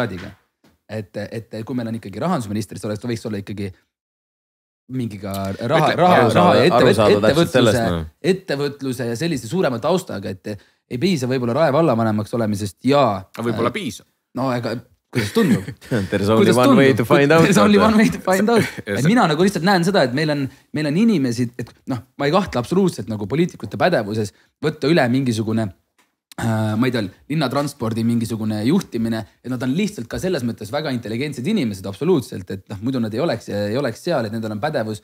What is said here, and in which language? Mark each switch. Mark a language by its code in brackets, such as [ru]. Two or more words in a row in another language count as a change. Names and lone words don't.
[et] Et kui meil on ikkagi rahandusminister, see võiks olla ikkagi mingiga raha ja ettevõtluse ja selliste suurema taustaga, et ei piisa võib-olla Rae vallavanemaks olemisest ja... Võib-olla piisa. No ega... Kuidas tundub? [en] There's only one way to find out. There's only one way to find out. [et] Et mina nagu lihtsalt näen seda, et meil on inimesi, et noh, ma ei kahtle absoluutselt nagu poliitikute pädevuses võtta üle mingisugune, ma ei tea, linnatranspordi mingisugune juhtimine, et nad on lihtsalt ka selles mõttes väga intelligentsed inimesed absoluutselt, et noh, muidu nad ei oleks seal, et nendel on pädevus.